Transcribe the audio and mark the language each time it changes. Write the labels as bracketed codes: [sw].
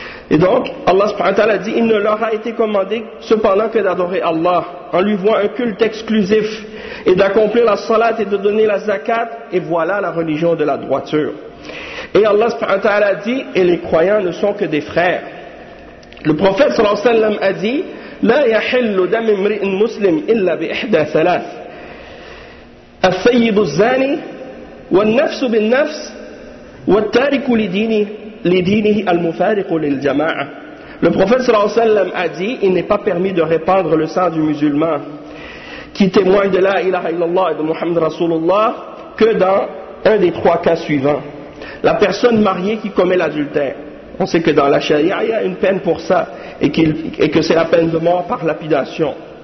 [fr] Et donc, Allah subhanahu wa ta'ala dit, il ne leur a été commandé cependant que d'adorer Allah, en lui vouant un culte exclusif, et d'accomplir la salat et de donner la zakat, et voilà la religion de la droiture. Et Allah subhanahu wa ta'ala dit, et les croyants ne sont que des frères. Le prophète sallallahu alayhi wa sallam a dit, [ar] لا يحل دم امرئ مسلم إلا بإحدى ثلاث. الثيب الزاني والنفس بالنفس والتارك لدينه. [fr] Le prophète sallallahu alayhi wa sallam a dit, il n'est pas permis de répandre le sang du musulman qui témoigne de la ilaha illallah et de Muhammad Rasulullah que dans un des 3 cas suivants. La personne mariée qui commet l'adultère. On sait que dans la charia il y a une peine pour ça et que c'est la peine de mort par lapidation.